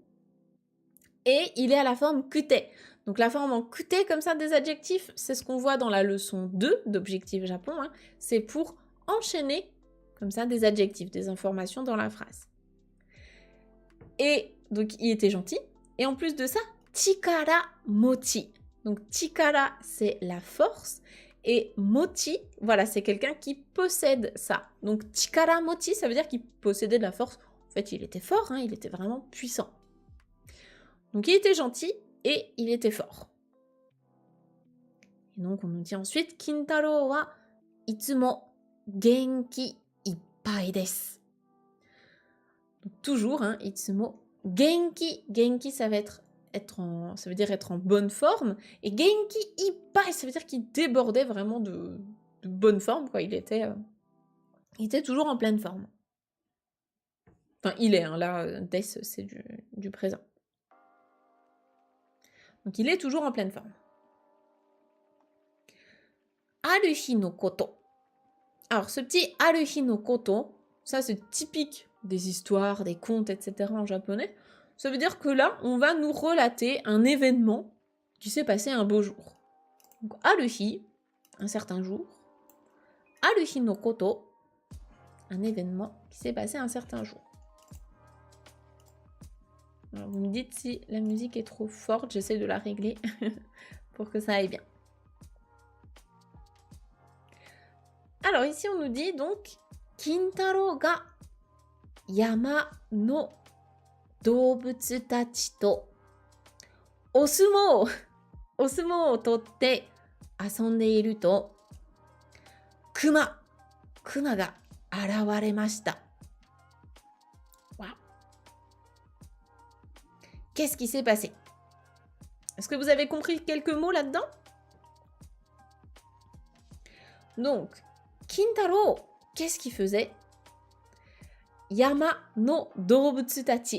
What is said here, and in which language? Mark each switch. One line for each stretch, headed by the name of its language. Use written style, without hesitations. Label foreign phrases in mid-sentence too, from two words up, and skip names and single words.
French: Et il est à la forme kute. Donc la forme en kute comme ça des adjectifs, c'est ce qu'on voit dans la leçon 2 d'Objectif Japon. Hein. C'est pour enchaîner comme ça des adjectifs, des informations dans la phrase. Et donc il était gentil. Et en plus de ça,
Japanese: 力持ち.
French: Donc chikara, c'est la force. Et mochi, voilà, c'est quelqu'un qui possède ça. Donc
Japanese: 力持ち,
French: ça veut dire qu'il possédait de la force En fait, il était fort, hein, il était vraiment puissant. Donc il était gentil et il était fort. Et donc on nous dit ensuite,
Japanese: 金太郎はいつも元気いっぱいです.
French: Donc toujours, hein,
Japanese: いつも元気.
French: Genki, ça va ça veut dire être en bonne forme. Et
Japanese: 元気いっぱい,
French: ça veut dire qu'il débordait vraiment de bonne forme, quoi. Il était toujours en pleine forme. Enfin, il est, hein, là, des, c'est du présent. Donc il est toujours en pleine forme.
Japanese: ある日のこと.
French: Alors, ce petit
Japanese: ある日のこと,
French: ça c'est typique des histoires, des contes, etc. en japonais. Ça veut dire que là, on va nous relater un événement qui s'est passé un beau jour. Donc, Aruhi, un certain jour.
Japanese: ある日のこと,
French: un événement qui s'est passé un certain jour. Alors, vous me dites si la musique est trop forte, j'essaie de la régler pour que ça aille bien. Alors ici on nous dit donc
Japanese: 金太郎が山の動物たちとお相撲を取って遊んでいると熊が現れました.
French: Wow. Qu'est-ce qui s'est passé? Est-ce que vous avez compris quelques mots là-dedans? Donc, Kintaro, qu'est-ce qu'il faisait?
Japanese: 山の動物たち.